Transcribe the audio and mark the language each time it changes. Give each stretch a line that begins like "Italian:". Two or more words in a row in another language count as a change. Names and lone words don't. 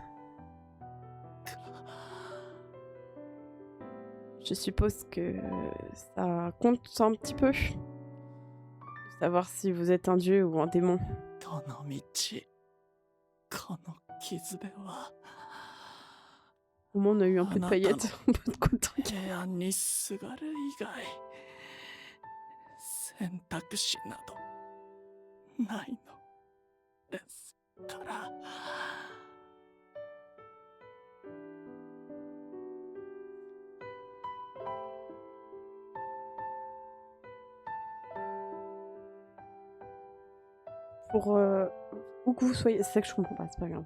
French: Je suppose que ça compte un petit peu. De savoir si vous êtes un dieu ou un démon. Au moins on a eu un peu de paillettes, un peu de contexte.
Japanese: 選択肢などないのですから。
French: Pour où que vous soyez, c'est ça que je comprends pas, c'est pas grave.